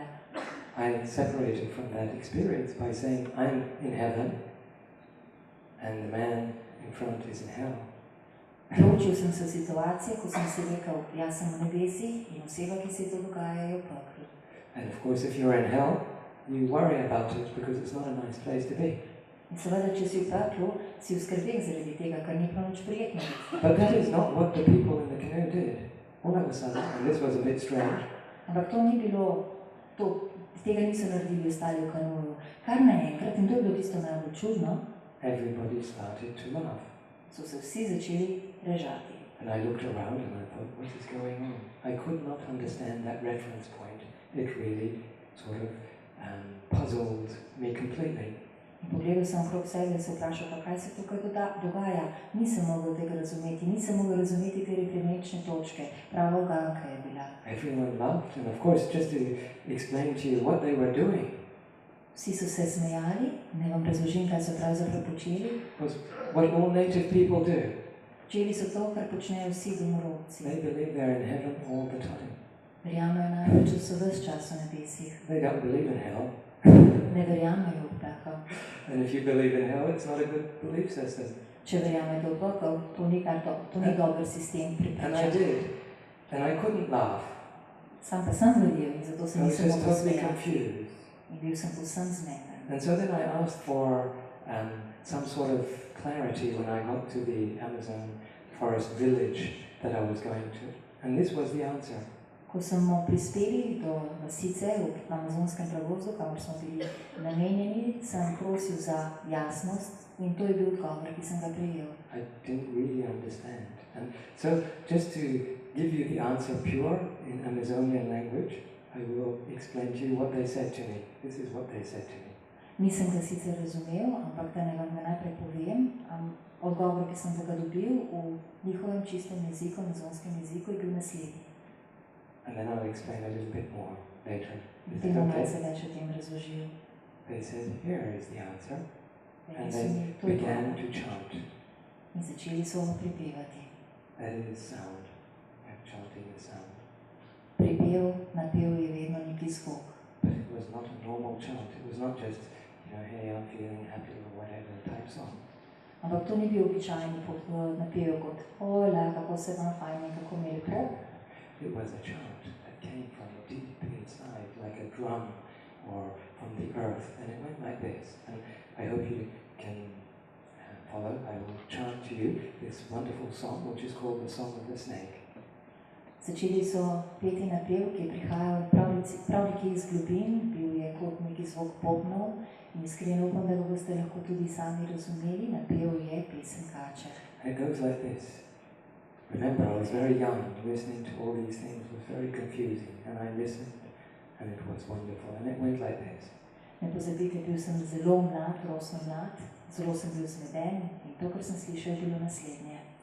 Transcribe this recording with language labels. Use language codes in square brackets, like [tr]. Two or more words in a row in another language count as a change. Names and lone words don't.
[en] I separated from that experience by saying, I'm in heaven, and the man in front is in hell. [sl] Ločil sem se situacije, ko sem si rekel, jaz sem v nebesih in oseba, ki se to dogaja, je v peklu. [en] And of course, if you're in hell, you worry about it because it's not a nice place to be. [sl] In seveda, če si v peklu, si v skrbeh zaradi tega, kar ni prav nič prijetno. [en] But that is not what the people in the canoe did. All of a sudden, and this was a bit strange. [sl] Ampak to ni bilo, tega niso naredili ostali v kanoju. Kar naenkrat, in to je bilo tisto najbolj čudno, [en] Everybody started to laugh. [sl] So se vsi začeli režati. [en] And I looked around and I thought, what is going on? I could not understand that reference point. It really sort of puzzled me completely. [sl] In pogledal sem okrog sebe in se vprašal, pa kaj se tukaj dogaja. Nisem mogel tega razumeti, nisem mogel razumeti te referenčne točke. Prava uganka je bila. [en] Everyone laughed, and of course, just to explain to you what they were doing. [sl] Vsi so se smejali, ne vam razložim, kaj so pravzaprav počeli. [en] Was what all native people do. [sl] Počeli so to, kar počnejo vsi domorodci. [en] They believe they're in heaven all the time. [sl] Verjamejo največ, da so ves čas v nebesih. [en] They don't believe in hell. [sl] Ne verjamejo v pekel. [en] And if you believe in hell, it's not a good belief system. [sl] Če verjamete v pekel, to ni dober sistem [en] And I [sl] prepričanja. [en] did. And I couldn't laugh. [sl] Sam pa sem verjel in zato se [en] I was [sl] nisem [en] just [sl] mogel [en] totally [sl] smejati. [en] confused. [sl] In bil sem povsem zmeden. [en] And so then I asked for some sort of clarity when I got to the Amazon forest village that I was going to. And this was the answer. [sl] Ko smo prispeli do vasice v amazonskem pravozu, kamor smo bili namenjeni, sem prosil za jasnost in to je bil odgovor, ki sem ga prejel. [en] I didn't really understand. And so just to give you the answer pure in Amazonian language, I will explain to you what they said to me. This is what they said to me. [sl] Nisem ga sicer razumel, ampak da ne vam ga najprej povem. Odgovor, ki sem ga dobil v njihovem čistem jeziku, amazonskem jeziku, je bil naslednji. [en] And then I'll explain a little bit more later. Is [sl] Potem [en] it [sl] bom [en] okay? [sl] malce več o tem razložil. [en] They said, here is the answer. And [sl] Rekli so [en] they [sl] mi, to je [en] began [sl] odgovor. [en] to chant. [sl] In začeli so pripevati. [en] That is sound. And chanting is sound. [sl] Pripev, napev je vedno neki zvok. [en] But it was not a normal chant. It was not just, hey, I'm feeling happy or whatever type song. [sl] Ampak to ni bil običajni napev kot hola, kako se vam fajn in kako mi je lepo. [en] It was a chant that came from deep inside, like a drum or from the earth, and it went like this. And I hope you can follow. I will chant to you this wonderful song, which is called the Song of the Snake. [sl] Začeli so peti napev, ki je prihajal prav nekje iz globin, bil je kot neki zvok bobnov in iskreno upam, da ga boste lahko tudi sami razumeli. Napev je pesem kače. [en] And it goes like this. Remember, I was very young, listening to all these things was very confusing, and I listened, and it was wonderful, and it went like this. [sl] Ne pozabite, bil sem zelo mlad, rosno mlad, zelo sem bil zmeden in to, kar sem slišal, je bilo naslednje.